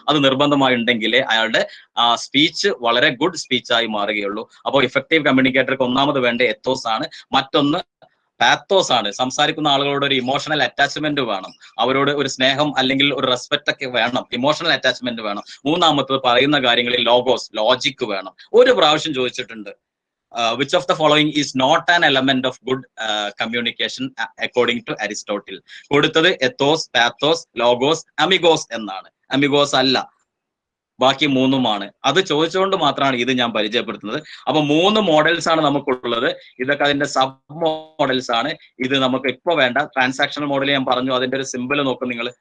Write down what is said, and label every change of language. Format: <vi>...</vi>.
<ml>അത് നിർബന്ധമായി ഉണ്ടെങ്കിലേ അയാളുടെ സ്പീച്ച് വളരെ ഗുഡ് സ്പീച്ചായി മാറുകയുള്ളൂ. അപ്പോൾ ഇഫക്റ്റീവ് കമ്മ്യൂണിക്കേറ്റർക്ക് ഒന്നാമത് വേണ്ട എത്തോസ് ആണ്. മറ്റൊന്ന് പാത്തോസ് ആണ്. സംസാരിക്കുന്ന ആളുകളോട് ഒരു ഇമോഷണൽ അറ്റാച്ച്മെന്റ് വേണം, അവരോട് ഒരു സ്നേഹം അല്ലെങ്കിൽ ഒരു റെസ്പെക്ട് ഒക്കെ വേണം, ഇമോഷണൽ അറ്റാച്ച്മെന്റ് വേണം. മൂന്നാമത്തത് പറയുന്ന കാര്യങ്ങളിൽ ലോജിക് വേണം. ഒരു പ്രാവശ്യം ചോദിച്ചിട്ടുണ്ട്,</ml> <en>which of the following is not an element of good communication according to Aristotle?</en> <ml>കൊടുത്തത് എത്തോസ്, പാത്തോസ്, ലോഗോസ്, അമിഗോസ് എന്നാണ്. അമിഗോസ് അല്ല, ബാക്കി 3ഉമാണ്. അത് ചോദിച്ചുകൊണ്ട് മാത്രമാണ് ഇത് ഞാൻ പരിചയപ്പെടുത്തുന്നത്. അപ്പൊ 3 മോഡൽസ് ആണ് നമുക്കുള്ളത്. ഇതൊക്കെ അതിന്റെ സബ് മോഡൽസ് ആണ്. ഇത് നമുക്ക് ഇപ്പൊ വേണ്ട ട്രാൻസാക്ഷണൽ മോഡൽ ഞാൻ പറഞ്ഞു. അതിന്റെ ഒരു സിമ്പിൾ നോക്കും നിങ്ങൾ.</ml>